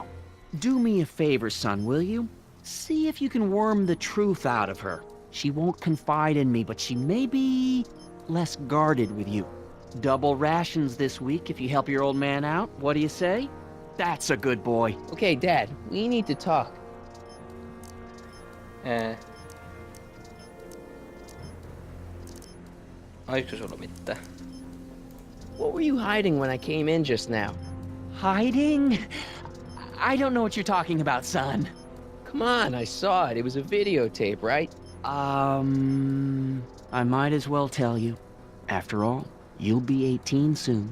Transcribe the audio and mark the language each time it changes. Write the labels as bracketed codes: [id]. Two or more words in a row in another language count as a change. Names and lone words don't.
[en] Do me a favor, son, will you? See if you can worm the truth out of her. She won't confide in me, but she may be less guarded with you. Double rations this week if you help your old man out. What do you say? That's a good boy. Okay, Dad, we need to talk. [fi] Oliko sulla mitään? [en] What were you hiding when I came in just now? Hiding? I don't know what you're talking about, son. Come on, I saw it. It was a videotape, right? I might as well tell you. After all, you'll be 18 soon.